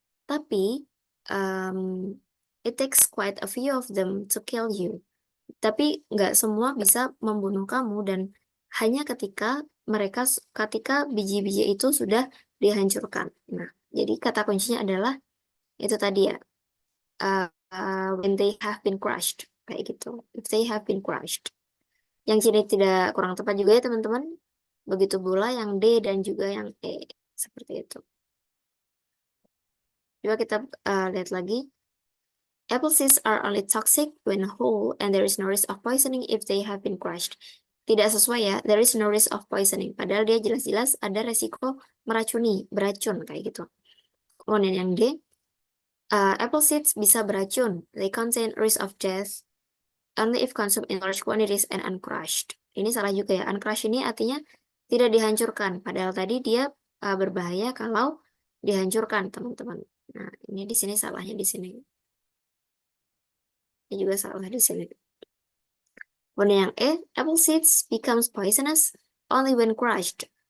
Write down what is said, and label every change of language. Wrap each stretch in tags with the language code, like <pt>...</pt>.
<id>Tapi</id> <en>it takes quite a few of them to kill you.</en> <id>Tapi nggak semua bisa membunuh kamu, dan hanya ketika biji-biji itu sudah dihancurkan. Nah, jadi kata kuncinya adalah itu tadi ya,</id> <en>when they have been crushed,</en> <id>kayak gitu.</id> <en>If they have been crushed.</en> <id>Yang sini tidak kurang tepat juga ya teman-teman. Begitu pula yang D dan juga yang E. Seperti itu. Coba kita lihat lagi.</id> <en>Apple seeds are only toxic when whole and there is no risk of poisoning if they have been crushed.</en> <id>Tidak sesuai ya,</id> <en>there is no risk of poisoning.</en> <id>Padahal dia jelas-jelas ada resiko meracuni, beracun kayak gitu. Kemudian yang D, apple seeds bisa beracun.</id> <en>They contain risk of death only if consumed in large quantities and uncrushed.</en> <id>Ini salah juga ya. Uncrushed ini artinya tidak dihancurkan. Padahal tadi dia berbahaya kalau dihancurkan, teman-teman. Nah, ini di sini salahnya di sini. Ini juga salah di sini. Kemudian yang E,</id> <en>apple seeds becomes poisonous only when crushed.</en>